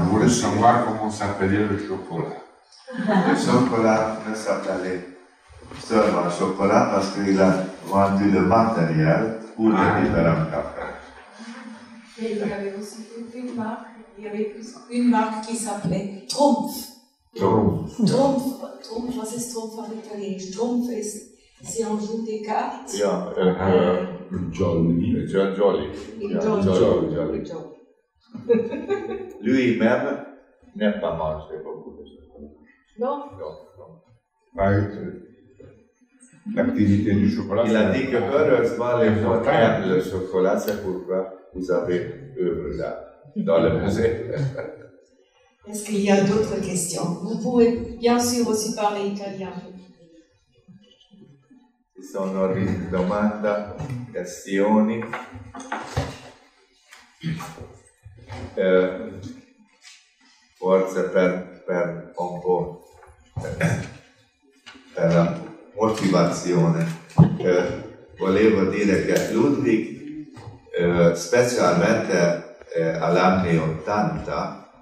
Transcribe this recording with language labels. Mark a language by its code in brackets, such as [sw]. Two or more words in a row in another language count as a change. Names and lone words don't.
[fr] Je voulais savoir comment s'appelait le chocolat. Le chocolat ne s'appelait seulement chocolat parce qu'il a vendu le matériel pour les différents cafés. Et il y avait aussi une marque qui s'appelait Trumpf. [de] Trumpf, was ist Trumpf en italienisch? Trumpf ist, [fr] si on joue des cartes. Yeah. Jolly. John Jolly. Jolly. Lui-même n'aime pas manger beaucoup de chocolat. Non. L'activité du chocolat. Il a dit que heureusement les gens aiment le chocolat, c'est pourquoi vous avez œuvre là dans le musée. Est-ce qu'il y a d'autres questions? Vous pouvez bien sûr aussi parler italien. [it] Ci sono domande, questioni. Forse per un po' per la motivazione volevo dire che Ludwig specialmente agli anni 80